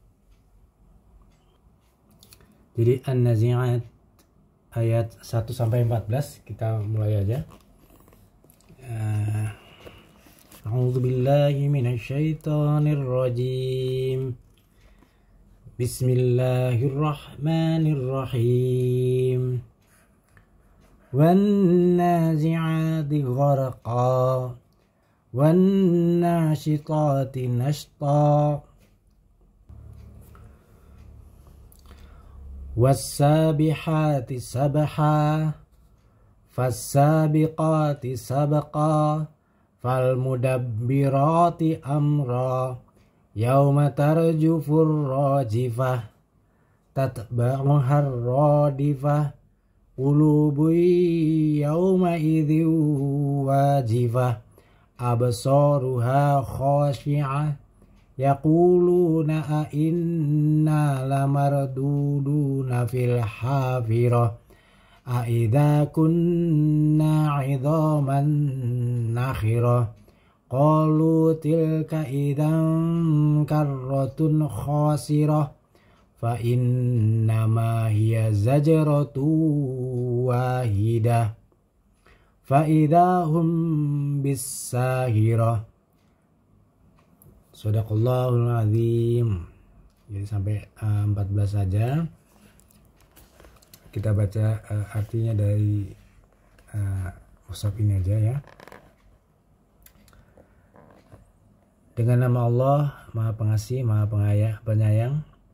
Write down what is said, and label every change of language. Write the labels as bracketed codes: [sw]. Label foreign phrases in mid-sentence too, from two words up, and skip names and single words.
[id] Jadi An-Nazi'at ayat 1 sampai 14 kita mulai aja. [ar] أعوذ بالله من الشيطان الرجيم. بسم الله الرحمن الرحيم. والنازعات غرقا والناشطات نشطا والسابحات سبحا فالسابقات سبقا فالمدبرات أمرا يوم ترجف الراجفة تتبعها الرادفة قلوب يومئذ واجفة أبصارها خاشعة يقولون أإنا لمردودون في الحافرة أإذا كنا عظاما نخرة قالوا تلك إذا كرة خاسرة فإنما هي زجرة واحدة فإذا هم بالساهرة. صدق الله العظيم. [id] Jadi sampai 14 saja. Kita baca artinya dari mushaf ini aja ya. Dengan nama Allah, Maha Pengasih, Maha Penyayang.